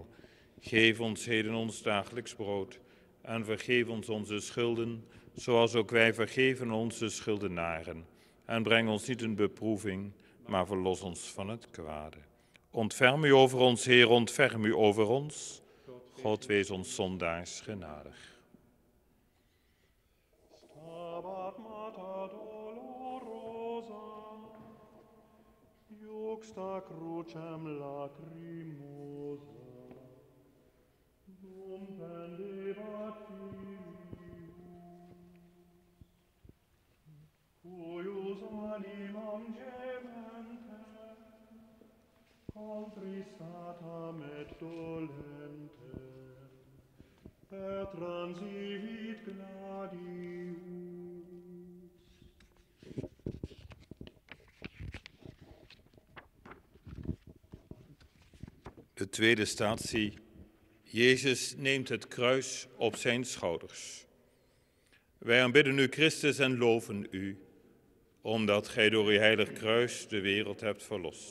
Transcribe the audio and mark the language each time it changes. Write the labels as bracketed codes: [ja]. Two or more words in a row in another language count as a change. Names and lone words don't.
[nl] Geef ons heden ons dagelijks brood en vergeef ons onze schulden, zoals ook wij vergeven onze schuldenaren. En breng ons niet in beproeving, maar verlos ons van het kwade. Ontferm u over ons, Heer, ontferm u over ons. God wees ons zondaars genadig. [la] Stabat mater dolorosa, juxta crucem lacrimosa, dum pendebat Filius, cuius animam gementes, contristatam et dolentem, per transivit gladius. [nl] De tweede statie. Jezus neemt het kruis op zijn schouders. Wij aanbidden u, Christus, en loven u, omdat gij door uw heilig kruis de wereld hebt verlost.